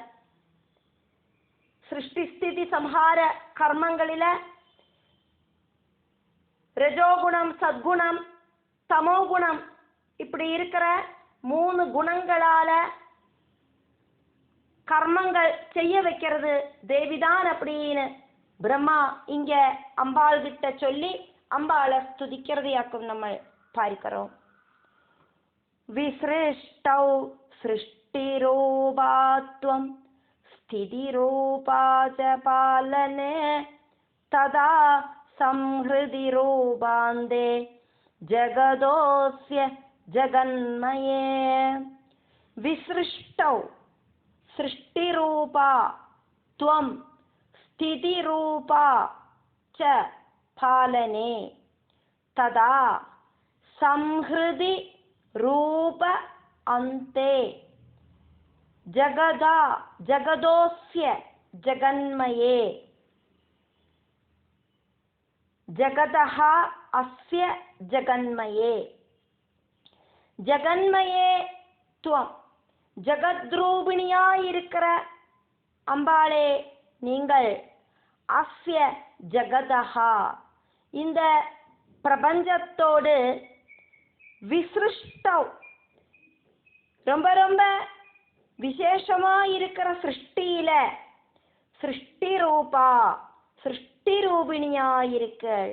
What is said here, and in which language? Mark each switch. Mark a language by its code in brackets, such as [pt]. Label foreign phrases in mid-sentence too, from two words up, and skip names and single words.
[ta] சிருஷ்டி ஸ்திதி சம்ஹார கர்மங்களில ரஜோகுணம், சத்குணம், தமோகுணம் இப்படி இருக்கிற 3 குணங்களால கர்மங்கள் செய்ய வைக்கிறது தேவிதான் அப்படின்னு பிரம்மா இங்க அம்பாள் கிட்ட சொல்லி அம்பாளை ஸ்துதிக்கிறதையாக்கும் நம்ம பார்க்கிறோம். [sa] विसृष्टौ सृष्टिरूपा त्वं स्थितिरूपा च पालने तदा संहृदि रूपान्ते जगदोऽस्य जगन्मये. विसृष्टौ सृष्टिरूपा त्वं स्थितिरूपा च पालने तदा संहृदि रूप अन्ते जगदोऽस्य जगन्मये. जगदः अस्य जगन्मये. जगन्मये त्वं [ta] ஜகத்ரூபிணியாயிருக்கிற அம்பாளே நீங்கள் [sa] अस्य जगतः [ta] இந்த பிரபஞ்சத்தோடு விசிருஷ்டவ் ரொம்ப ரொம்ப விசேஷமாயிருக்கிற சிருஷ்டியில சிருஷ்டி ரூபா சிருஷ்டி ரூபிணியாயிருக்கள்.